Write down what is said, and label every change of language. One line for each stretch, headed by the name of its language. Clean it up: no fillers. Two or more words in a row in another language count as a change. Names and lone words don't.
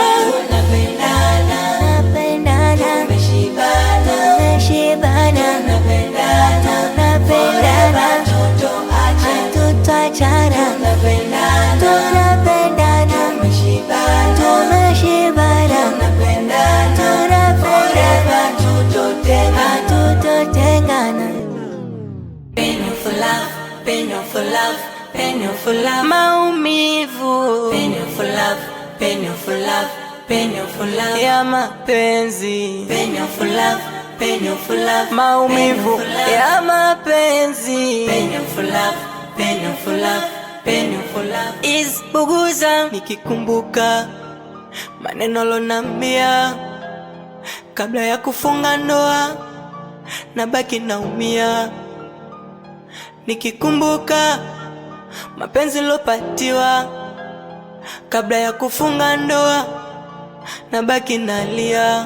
Swahili: Tunapendana, napendana, tumeshibana, tunapendana, tunapendana, tutachana, tunapendana, tumeshibana, tunapendana, tutotengana.
English: Penny for love, penny for love, penny for love, maumivu. Penny for love, penny for love, penny for love
Swahili: ya mapenzi.
English: Penny for love, penny for love,
Swahili: maumivu ya mapenzi.
English: Penny for love, penny for love, penny for love.
Swahili: Isbuguza nikikumbuka maneno lonambia kabla ya kufunga ndoa, nabaki naumia nikikumbuka mapenzi lopatiwa kabla ya kufunga ndoa, nabaki nalia.